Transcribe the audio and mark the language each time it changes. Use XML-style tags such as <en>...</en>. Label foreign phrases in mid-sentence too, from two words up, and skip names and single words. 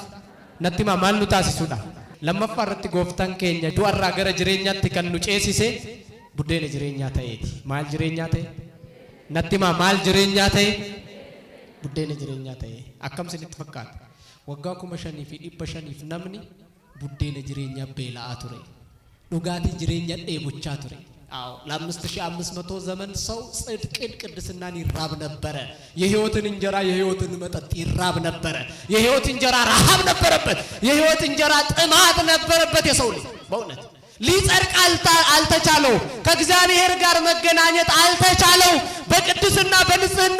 <om>Natti maal nu taasisuudhaaf? Lammaffaa irratti gooftaan keenya du'arraa gara jireenyaatti kan nu ceesise buddeena jireenyaa ta'eeti. Maal jireenyaa ta'e? Natti maal jireenyaa ta'e? Buddeena jireenyaa ta'e. Akkam isinitti fakkaata? Waggaa 5,500 namni buddeena jireenyaa beela'aa ture. Dhugaatii jireenyaa dheebochaa ture.</om> <am>ለ5500 ዘመን ሰው ጽድቅን ቅድስናን ይራብ ነበረ። የህይወትን እንጀራ የህይወትን መጠጥ ይራብ ነበረ። የህይወት እንጀራ ረሃብ ነበረበት። የህይወት እንጀራ ጥማት ነበረበት። የሰው ልጅ በእውነት ሊጸድቅ አልተቻለው። ከእግዚአብሔር ጋር መገናኘት አልተቻለው። በቅድስና በንጽህና</am>